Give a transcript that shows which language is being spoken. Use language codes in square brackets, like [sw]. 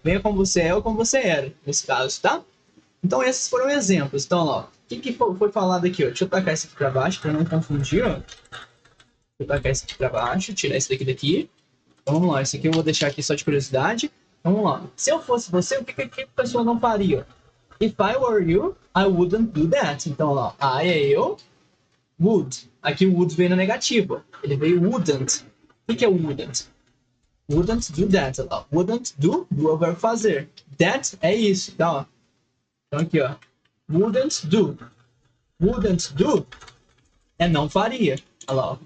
[pt] Venha como você é ou como você era, nesse caso, tá? Então, esses foram exemplos. Então, ó, o que foi falado aqui, ó? Deixa eu tacar isso aqui pra baixo, pra não confundir, ó. Deixa eu tacar isso aqui pra baixo, tirar isso daqui. Então, vamos lá. Isso aqui eu vou deixar aqui só de curiosidade. Vamos lá. Se eu fosse você, o que a pessoa não faria? [en] If I were you, I wouldn't do that. [pt] Então, ó, I é eu, would. Aqui o would veio na negativa. Ele veio wouldn't. O que é wouldn't? [en] Wouldn't do that. [pt] Ó. [en] Wouldn't do [pt] é o verbo fazer. That é isso, tá? Ó. Então aqui, ó. [en] Wouldn't do. Wouldn't do [pt] é não faria. Olha lá, ó.